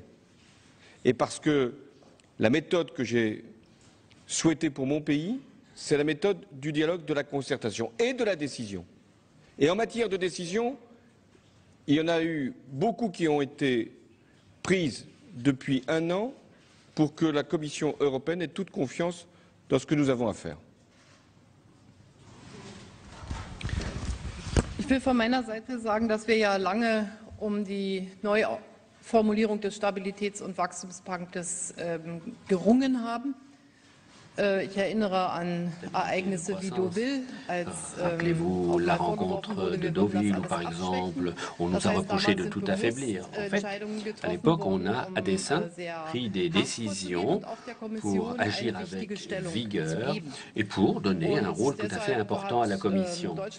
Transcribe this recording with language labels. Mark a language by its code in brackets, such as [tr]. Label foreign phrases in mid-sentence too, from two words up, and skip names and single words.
[fr] Et parce que la méthode que j'ai souhaitée pour mon pays, c'est la méthode du dialogue, de la concertation et de la décision. Et en matière de décision, il y en a eu beaucoup qui ont été prises depuis 1 an pour que la Commission européenne ait toute confiance dans ce que nous avons à faire. [de] Ich will von meiner Seite sagen, dass wir ja lange die Neuformulierung des Stabilitäts- und Wachstumspaktes gerungen haben. Ich erinnere an Ereignisse wie Deauville, als [fr] rappelez-vous la rencontre de Deauville où, par exemple, on nous a reproché de tout affaiblir. En fait, à l'époque, on a à dessein pris des décisions pour agir avec vigueur et pour donner un rôle tout à fait important à la Commission.